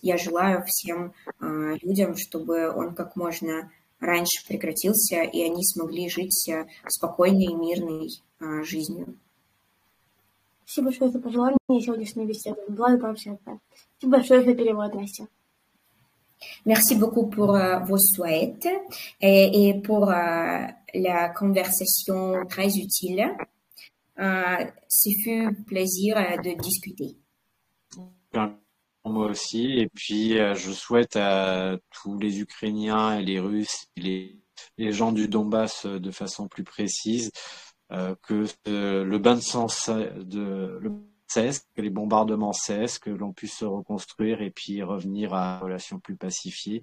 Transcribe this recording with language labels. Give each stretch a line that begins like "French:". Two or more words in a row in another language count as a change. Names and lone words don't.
Russian: Я желаю всем людям, чтобы он как можно раньше прекратился, и они смогли жить спокойной и мирной жизнью. Спасибо большое за пожелание сегодняшней беседы. Была пообщаться. Спасибо большое за перевод, Настя.
French: Merci beaucoup pour vos souhaits et pour la conversation très utile. Ce fut plaisir de discuter. Moi aussi. Et puis, je souhaite à tous les Ukrainiens et les Russes, et les gens du Donbass de façon plus précise, que le bain de sang cesse, que les bombardements cessent, que l'on puisse se reconstruire et puis revenir à une relation plus pacifiée.